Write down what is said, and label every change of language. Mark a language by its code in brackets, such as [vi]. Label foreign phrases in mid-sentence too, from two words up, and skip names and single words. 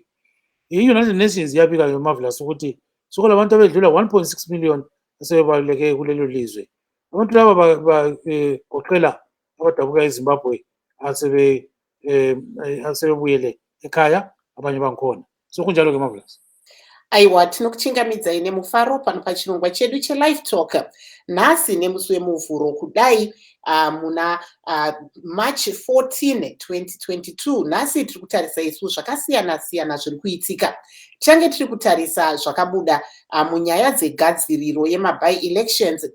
[nd] I-United Nations yabika nge-Marvellous ukuthi sokula abantu abedlula 1.6 million asebebaluleke kulelo lizwe. Abantu laba bagoqela abadabuka eZimbabwe asebebuyele ekhaya, abanye bankhona. So kunjalo ke Marvellous. [sn] Aiwa, tinokuchingamidza ine mufaro pano pachirongwa chedu cheLive Talk. Nhasi nemusi wemuvhuro kudai muna March 14, 2022. Nhasi tiri kutarisa isu zvakasiyana-siyana zviri kuitika. Tichange tiri kutarisa zvakabuda munyaya dzegadziriro yemaby-elections.